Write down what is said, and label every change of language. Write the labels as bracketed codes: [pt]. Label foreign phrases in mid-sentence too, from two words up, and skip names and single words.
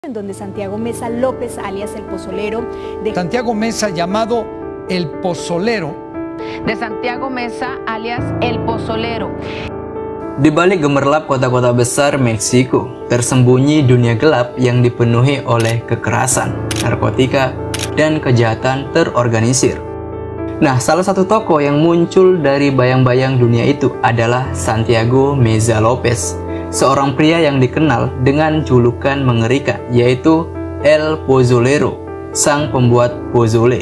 [es] en donde Santiago Meza López, alias El Pozolero, Santiago Meza, llamado El Pozolero, de Santiago Meza alias El Pozolero. [id] Di balik gemerlap kota-kota besar Meksiko, tersembunyi dunia gelap yang dipenuhi oleh kekerasan, narkotika, dan kejahatan terorganisir. Nah, salah satu tokoh yang muncul dari bayang-bayang dunia itu adalah Santiago Meza López, seorang pria yang dikenal dengan julukan mengerikan, yaitu El Pozolero, sang pembuat pozole.